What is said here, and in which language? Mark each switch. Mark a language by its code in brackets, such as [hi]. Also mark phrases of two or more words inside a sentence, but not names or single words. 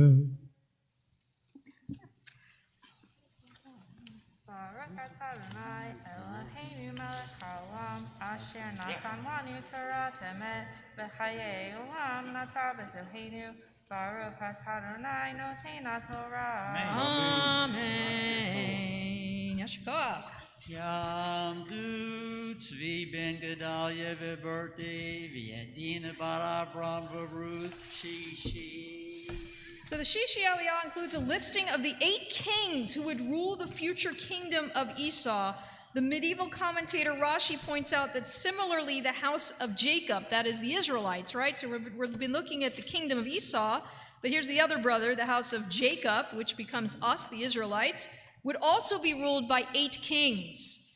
[he] ברוך אתה אדני אלהינו מלך העולם אשר נתן לנו תורה אמת וחיי עולם נטע בתוכנו ברוך אתה אדני נותן התורה. אמן. יישר כוח. יעמדו צבי בן גדליה וברטי ויעדינה בר אברם ורות שישי. [en] So the Sixth Aliyah includes a listing of the 8 kings who would rule the future kingdom of Esau, The medieval commentator Rashi points out that similarly the house of Jacob, that is the Israelites, right? So we've been looking at the kingdom of Esau, but here's the other brother, the house of Jacob, which becomes us, the Israelites, would also be ruled by 8 kings.